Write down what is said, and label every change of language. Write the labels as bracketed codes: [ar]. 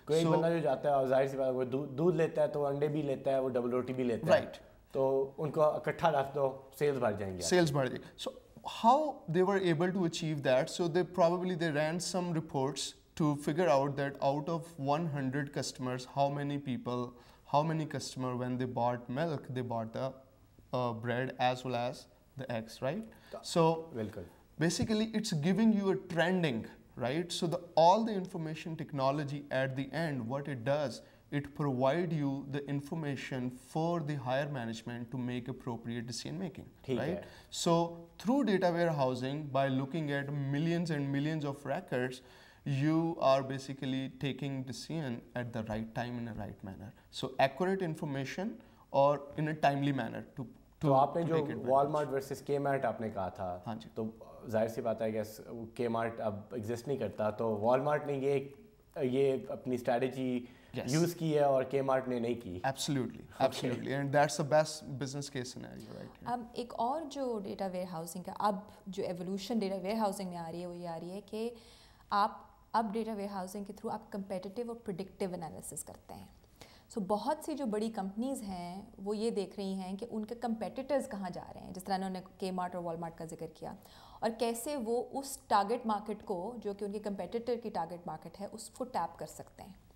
[ur] کوئی بندہ جو جاتا ہے ظاہر سی بات ہے وہ دودھ لیتا ہے تو انڈے بھی لیتا ہے, وہ ڈبل روٹی بھی لیتا ہے, تو ان کو اکٹھا رکھ دو, سیلز بڑھ جائیں گے. سیلز بڑھ جائے. [en] So how they were able to achieve that? So they ran some reports to figure out that out of 100 customers, how many customer when they bought milk, they bought the bread as well as the eggs, right? So basically it's giving you a trending, right? So all the information technology at the end, what it does, it provide you the information for the higher management to make appropriate decision making, right? So through data warehousing, by looking at millions and millions of records, you are basically taking decision at the right time in a right manner. So accurate information or in a timely manner to [ur] تو آپ نے جو Walmart versus کے mart آپ نے کہا تھا, ہاں جی, تو ظاہر سی بات ہے کہ کے مارٹ اب ایگزسٹ نہیں کرتا, تو والمارٹ نے یہ اپنی اسٹریٹجی یوز کی ہے اور کے مارٹ نے نہیں کی. [en] Absolutely, and that's the best business case scenario, right? [ur] اب ایک اور جو ڈیٹا ویئر ہاؤسنگ کا اب جو ایولیوشن ڈیٹا ویئر ہاؤسنگ میں آ رہی ہے وہ یہ آ رہی ہے کہ آپ اب ڈیٹا ویئر ہاؤسنگ کے تھرو آپ کمپیٹیٹیو اور پریڈکٹیو انالیسس کرتے ہیں. سو بہت سی جو بڑی کمپنیز ہیں وہ یہ دیکھ رہی ہیں کہ ان کے کمپیٹیٹرز کہاں جا رہے ہیں, جس طرح انہوں نے کے مارٹ اور والمارٹ کا ذکر کیا, اور کیسے وہ اس ٹارگٹ مارکیٹ کو جو کہ ان کے کمپیٹیٹر کی ٹارگٹ مارکیٹ ہے اس کو ٹیپ کر سکتے ہیں.